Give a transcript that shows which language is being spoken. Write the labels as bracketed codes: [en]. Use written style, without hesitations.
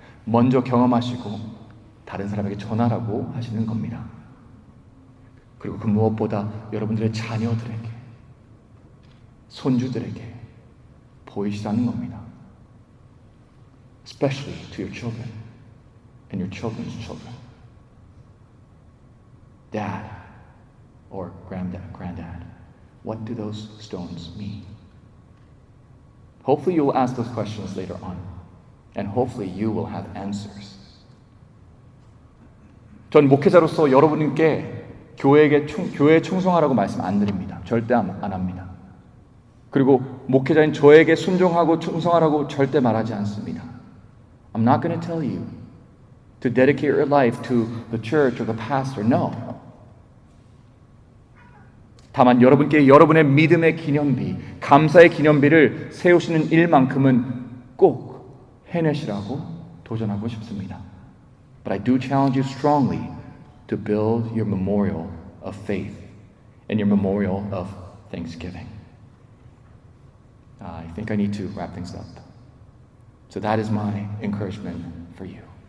[ko] 먼저 경험하시고 다른 사람에게 전하라고 하시는 겁니다. 그리고 그 무엇보다 여러분들의 자녀들에게, 손주들에게 보이시라는 겁니다. [en] Especially to your children and your children's children. Dad or granddad, what do those stones mean? Hopefully you will ask those questions later on, and hopefully you will have answers. [ko] 전 목회자로서 여러분께 교회에 충성하라고 말씀 안 드립니다. 절대 안 합니다. 그리고 목회자인 저에게 순종하고 충성하라고 절대 말하지 않습니다. [en] I'm not going to tell you to dedicate your life to the church or the pastor. No. [ko] 다만 여러분께 여러분의 믿음의 기념비, 감사의 기념비를 세우시는 일만큼은 꼭 해내시라고 도전하고 싶습니다. [en] But I do challenge you strongly to build your memorial of faith and your memorial of thanksgiving. I think I need to wrap things up. So that is my encouragement for you.